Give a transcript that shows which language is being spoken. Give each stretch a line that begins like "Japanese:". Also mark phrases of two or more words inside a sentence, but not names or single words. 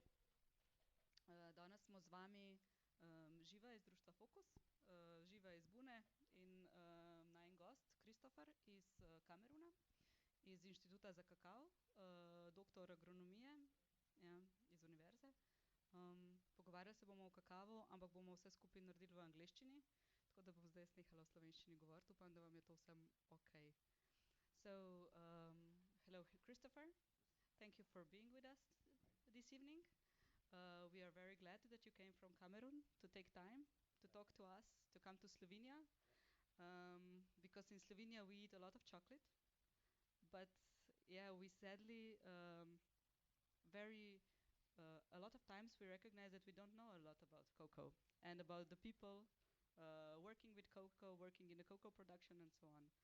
Slovenian: Danes smo z vami Živa iz društva Fokus, Živa iz Bune in najin gost Christopher iz Kameruna, iz Inštituta za kakav, doktor agronomije, ja, iz univerze. Pogovarjali se bomo o kakavu, ampak bomo vse skupaj naredili v angleščini, tako da bom zdaj jaz nehala v slovenščini govoriti. Upam, da vam je to vsem ok.
English: So, hello Christopher. Thank you for being with us this evening. We are very glad that you came from Cameroon to take time to talk to us, to come to Slovenia. Because in Slovenia we eat a lot of chocolate, but yeah, we sadly very a lot of times we recognize that we don't know a lot about cocoa and about the people working with cocoa, working in the cocoa production and so on.